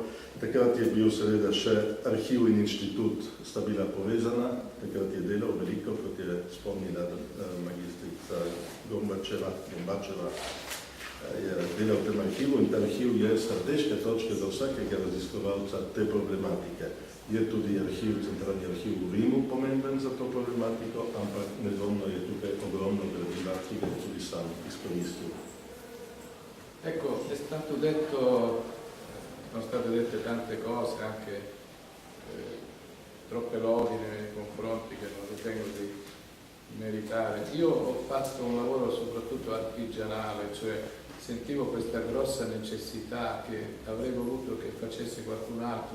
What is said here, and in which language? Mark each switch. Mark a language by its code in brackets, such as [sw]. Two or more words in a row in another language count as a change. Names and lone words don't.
[sl] Takrat je bil seveda še arhiv in inštitut sta bila povezana, takrat je delal veliko, kot je spomnila magistrica Gombačeva, je delal v tem arhivu, in ta arhiv je strateška točka za vsakega raziskovalca te problematike. Je tudi arhiv, centralni arhiv v Rimu pomemben za to problematiko, ampak nedvomno je tukaj ogromno gradiva, ki ga je tudi sam izkoristil. [it] Ecco, sono state dette tante cose, anche troppe lodi nei confronti che non ritengo di meritare. Io ho fatto un lavoro soprattutto artigianale, cioè sentivo questa grossa necessità che avrei voluto che facesse qualcun altro.